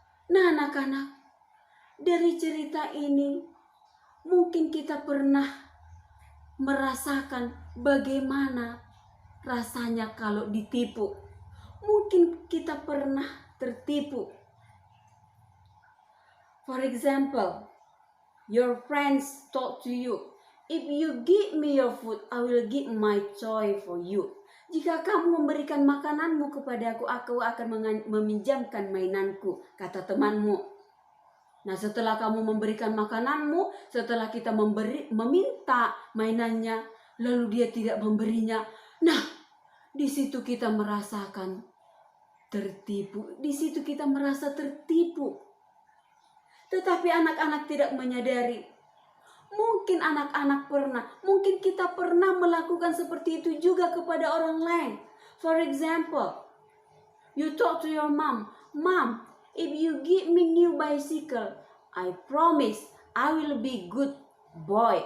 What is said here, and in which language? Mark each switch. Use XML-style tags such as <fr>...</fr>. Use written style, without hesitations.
<id>Nah, anak-anak, dari cerita ini mungkin kita pernah merasakan bagaimana rasanya kalau ditipu. Mungkin kita pernah tertipu.</id> <en>For example, your friends talk to you, "If you give me your food, I will give my toy for you."</en> <id>Jika kamu memberikan makananmu kepadaku, aku akan meminjamkan mainanku, kata temanmu. Nah, setelah kamu memberikan makananmu, setelah kita meminta mainannya, lalu dia tidak memberinya. Nah, di situ kita merasakan tertipu, di situ kita merasa tertipu. Tetapi anak-anak tidak menyadari. Mungkin anak-anak pernah, mungkin kita pernah melakukan seperti itu juga kepada orang lain.</id> <en>For example, you talk to your mom, "Mom, if you give me new bicycle, I promise I will be good boy."</en>